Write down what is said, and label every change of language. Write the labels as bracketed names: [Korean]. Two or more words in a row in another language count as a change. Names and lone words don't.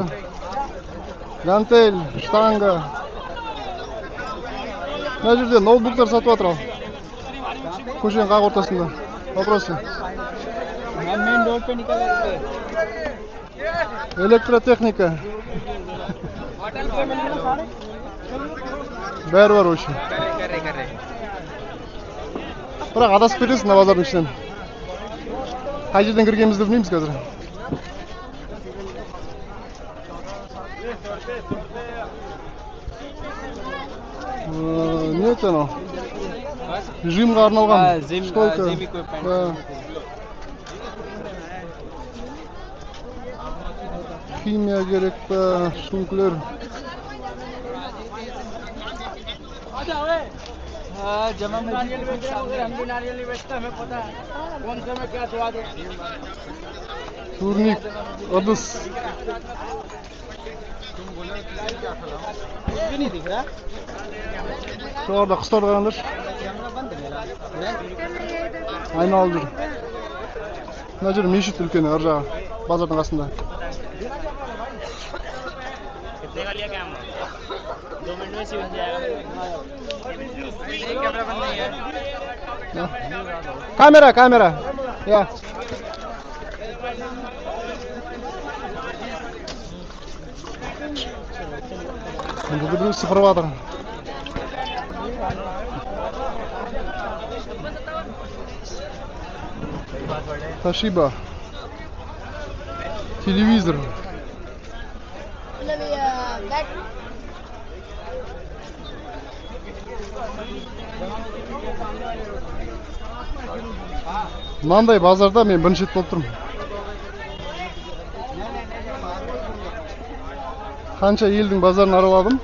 [Kazakh] Гантель, штанга. Мына жерде ноутбуктар сатып жатыр ал. Көшенің қақ ортасында. [Russian] Вопросы? [Hindi] मेन रोड पे निकल गए। [Kazakh] Электротехника. Бәрі бар очень. Бірақ адасып кетесің мына базардың ішінен. Қай жерден кіргенімізді білмейміз қазір. Не екен ол? Жимға арналған. Стойка. Химия керек па, сумкілер. [Hindi] जमा में नारियल बेच रहा हूँ, हम भी नारियल नहीं बेचते, हमें पता है कौन से में क्या स्वाद है। [Kazakh] Турник, ыдыс. [Hindi] नहीं दिख रहा। [Kazakh] Жоғарда құстарды қараңдаршы. Айналып жүр. Мына жер мешіт үлкен, ар жағы, базардың қасында. [Hindi] कितने का लिया कैमरा? 2 मिनट में सीख जाएगा। कैमरा बंद नहीं है। [Kazakh] Камера. Я. [Turkish] Burada bir sıfır vardır. Toshiba. Televizor. [Kazakh] Мынандай базарда мен бірінші рет болып тұрмын. Қанша елдің базарын араладым.